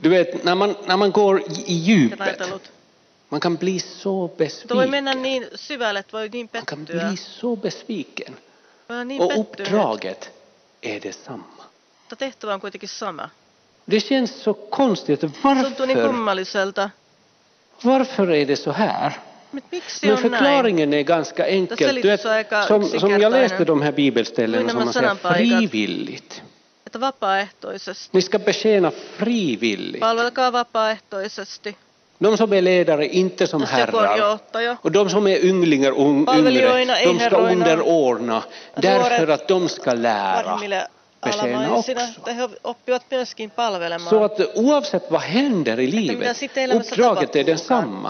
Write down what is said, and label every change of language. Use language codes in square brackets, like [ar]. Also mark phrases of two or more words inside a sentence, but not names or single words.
[sv] du vet, när man går i en djupet, [fi] ajatellut. [sv] man kan bli så [fi] Mutta voi mennä [sv] besviken. [fi] niin syvälle, että voi niin [sv] Man kan [fi] pettyä. [sv] bli så besviken. [fi] Voi olla niin [sv] Och [fi] pettynyt, [sv] uppdraget är detsamma. [fi] mutta tehtävä on kuitenkin sama. [sv] Det känns så konstigt. [fi] Tuntuu niin [sv] Varför [fi] kummalliselta. [sv] är det så här? Men förklaringen är ganska enkel. Som jag läste de här bibelställena som man säger frivilligt. [fi] Että vapaaehtoisesti. [sv] Ni ska betjäna frivilligt. [fi] Palvelkaa vapaaehtoisesti. [sv] De som är ledare, inte som herrar. Och de som är ynglingar, yngre, de ska underordna. Därför att de ska lära. Betjäna också. Så att oavsett vad händer i livet, uppdraget är densamma.